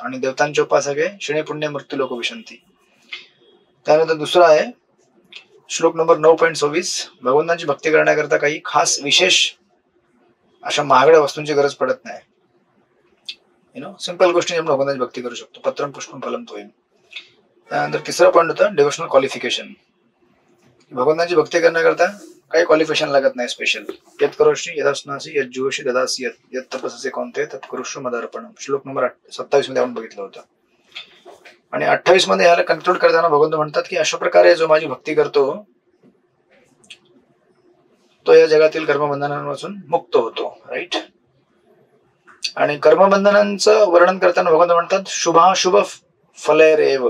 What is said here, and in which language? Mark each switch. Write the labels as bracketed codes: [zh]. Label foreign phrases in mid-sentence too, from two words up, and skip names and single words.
[mr] आणि देवतांचे उपासक आहे, [sa] क्षणे पुण्य मृत्यू लोक विशंती. [mr] त्यानंतर दुसरा आहे श्लोक नंबर 9.26, भगवंतांची भक्ती करण्याकरता काही खास विशेष अशा महागड्या वस्तूंची गरज पडत नाही. सिंपल गोष्टी आपण भगवंतांची भक्ती करू शकतो. [sa] पत्रम पुष्पम फलम तोयम. [mr] त्यानंतर तिसरा पॉईंट होता [en] devotional qualification. [mr] भगवंतांची भक्ती करण्याकरता काही क्वालिफिकेशन लागत नाही स्पेशल. [sa] यत करोषी यदास्नासी यत जुहोषी ददासी यत तपस्से कोणते तत् कुरुष्व मदार्पणम. [mr] श्लोक नंबर 27 मध्ये आपण बघितलं होतं. आणि 28 मध्ये ह्याला कन्क्लूड करताना भगवंत म्हणतात की अशा प्रकारे जो माझी भक्ती करतो तो या जगातील कर्मबंधनांपासून मुक्त होतो, राईट? आणि कर्मबंधनांचं वर्णन करताना भगवंत म्हणतात [sa] शुभाशुभ फलैरेव.